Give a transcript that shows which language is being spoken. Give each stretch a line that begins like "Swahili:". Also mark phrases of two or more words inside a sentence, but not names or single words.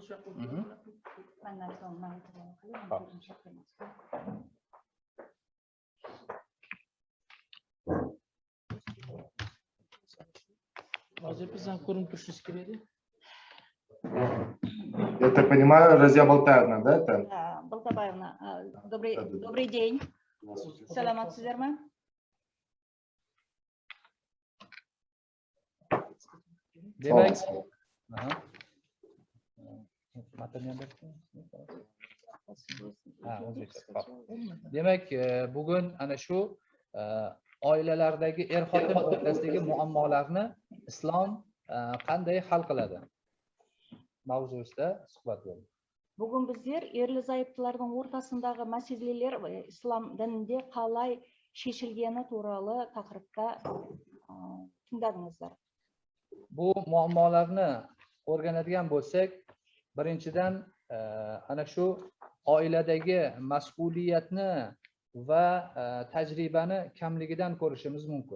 Russian: Я так понимаю, Разия Балтаевна, да? Это? Да, Балтабаевна. Добрый день.
Kazakh: Саламатсыздар ма?
Uzbek: Demek, demek bugün ana shu oilalardagi er-xotin o'rtasidagi muammolarni islom qanday hal qiladi mavzusida suhbat bo'ldi.
Kazakh: Бүгін біздер ерлі-зайыптылардың ортасындағы мәселелер ислам дінінде қалай шешілгені туралы тақырыпта тыңдадыңыздар.
Uzbek: Bu muammolarni o'rganadigan bo'lsak, birinchidan ana shu oiladagi mas'uliyatni va tajribani kamligidan ko'rishimiz mumkin.